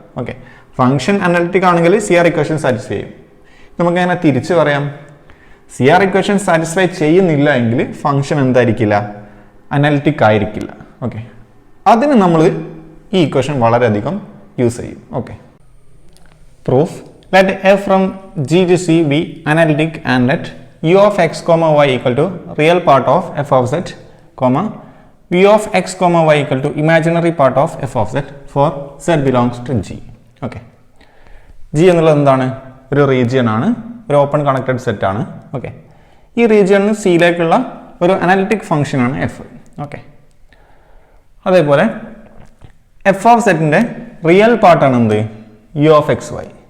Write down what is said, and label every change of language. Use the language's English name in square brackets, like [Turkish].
[Malayalam] Okay, function analytic ആണെങ്കിൽ CR equation satisfy ചെയ്യും. നമുക്ക് അങ്ങനെ തിരിച്ച് പറയാം. CR ഇക്വേഷൻ സാറ്റിസ്ഫൈ ചെയ്യുന്നില്ല എങ്കിൽ ഫംഗ്ഷൻ എന്തായിരിക്കില്ല? അനലിറ്റിക് ആയിരിക്കില്ല. ഓക്കെ, അതിന് നമ്മൾ ഈ ഇക്വേഷൻ വളരെയധികം യൂസ് ചെയ്യും. Okay, proof. [English] Let f from G to C be analytic and let u of x comma y equal to real part of f of z, comma v of x comma y equal to imaginary part of f of z for z belongs to G. [Malayalam] Okay. G എന്നുള്ളത് എന്താണ്? ഒരു region ആണ്, ഒരു open connected set ആണ്. Okay, ഈ റീജിയണിന് സിയിലേക്കുള്ള ഒരു analytic function ആണ് F. Okay, അതേപോലെ എഫ് ഓഫ് സെറ്റിൻ്റെ റിയൽ പാർട്ടാണ് എന്ത്? U of X Y.